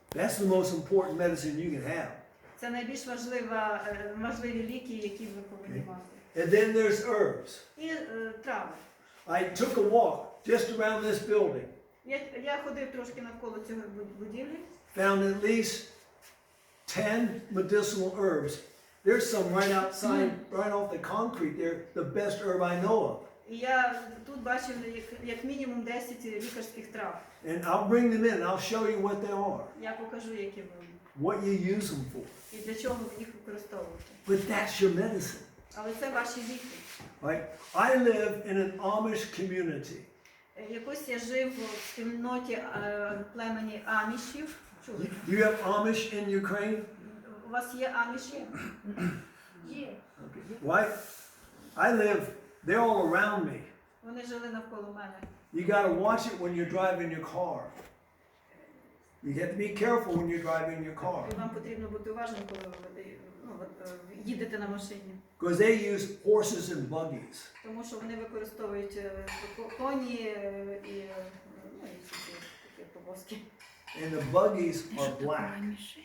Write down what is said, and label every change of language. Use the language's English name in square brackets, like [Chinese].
[English] That's the most important medicine you can have. [Ukrainian] Це найбільш важливі ліки, які ви повинні мати. [English] And then there's herbs. [Ukrainian] І трави. [English] I took a walk just around this building. [Ukrainian] Я ходив трошки навколо цього будівлі. [English] Found at least 10 medicinal herbs. There's some right outside, right off the concrete there, the best herb I know of. [Ukrainian] І я тут бачив як мінімум 10 лікарських трав. [English] And I'll bring them in and I'll show you what they are, [Ukrainian] Я покажу, які вони. [English] what you use them for. [Ukrainian] І для чого ви їх використовуєте. [English] But that's your medicine, [Ukrainian] Але це ваші ліки. [English] right? I live in an Amish community. [Ukrainian] Якось я жив в спільноті племені амішів. Чули? [English] Do you have Amish in Ukraine? [Ukrainian] У вас є аміші? Є. [English] Right? I live, they're all around me. [Ukrainian] Вони жили навколо мене. [English] You got to watch it when you're driving your car. You have to be careful when you're driving your car. [Ukrainian] І вам потрібно бути уважним, коли ви їдете на машині. [English] Because they use horses and buggies. [Ukrainian] Тому що вони використовують коні і всі такі повозки. [English] And the buggies are black.